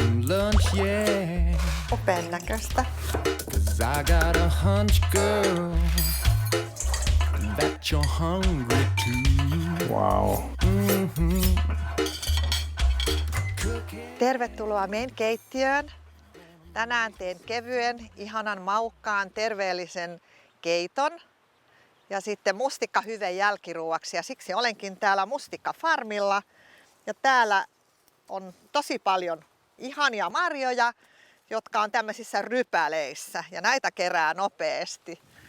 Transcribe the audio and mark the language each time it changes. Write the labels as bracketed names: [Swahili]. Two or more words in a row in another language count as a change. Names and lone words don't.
[English] lunch, yeah. [Finnish] Upean näköistä. [English] 'Cause I got a hunch, girl, that you're hungry too. Wow. [Finnish] Tervetuloa meidän keittiöön. Tänään teen kevyen, ihanan maukkaan, terveellisen keiton ja sitten mustikkahyven jälkiruuaksi. Ja siksi olenkin täällä mustikkafarmilla. Ja täällä on tosi paljon ihania marjoja, jotka on tämmöisissä rypäleissä ja näitä kerää nopeasti.